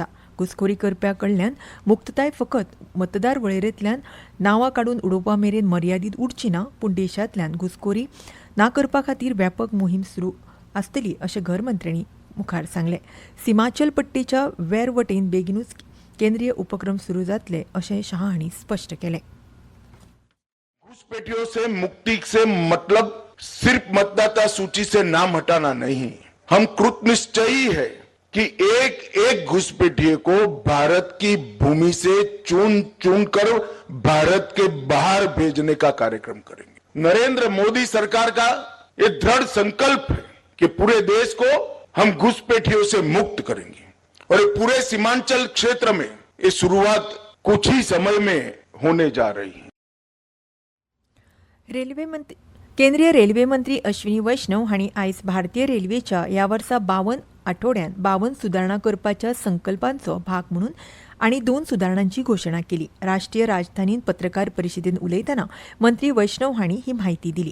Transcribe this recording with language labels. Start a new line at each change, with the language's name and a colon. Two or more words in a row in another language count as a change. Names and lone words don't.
Konkani: घुसखोरी करप्या कडल्यान मुक्तताय फकत मतदार वळेरेंतल्यान नांवां काडून उडोवपा मेरेन मर्यादीत उरची ना, पूण देशांतल्यान घुसखोरी ना करपा खातीर व्यापक मोहीम सुरू आसतली अशें घरमंत्र्यांनी मुखार सांगलें. सीमाचल पट्टेच्या वेर वटेन बेगीनूच केंद्रीय उपक्रम सुरू जातले अशें शाह हांणी स्पश्ट केलें.
Hindi: घुसपैठियों से मुक्ति से मतलब सिर्फ मतदाता सूची से नाम हटाना नहीं. हम कृतनिश्चयी है कि एक एक घुसपैठिए को भारत की भूमि से चुन चुन कर भारत के बाहर भेजने का कार्यक्रम करेंगे. नरेंद्र मोदी सरकार का ये दृढ़ संकल्प है कि पूरे देश को हम घुसपैठियों से मुक्त करेंगे और पूरे सीमांचल क्षेत्र में ये शुरुआत कुछ ही समय में होने जा रही है.
Konkani: केंद्रीय रेल्वे मंत्री अश्विनी वैष्णव हांणी आयज भारतीय रेल्वेच्या ह्या वर्सा 52 आठवड्यांत 52 सुदारणा करपाच्या संकल्पांचो भाग म्हणून आनी 2 सुदारणांची घोशणा केली. राष्ट्रीय राजधानीत पत्रकार परिशदेंत उलयतना मंत्री वैष्णव हांणी ही म्हायती दिली.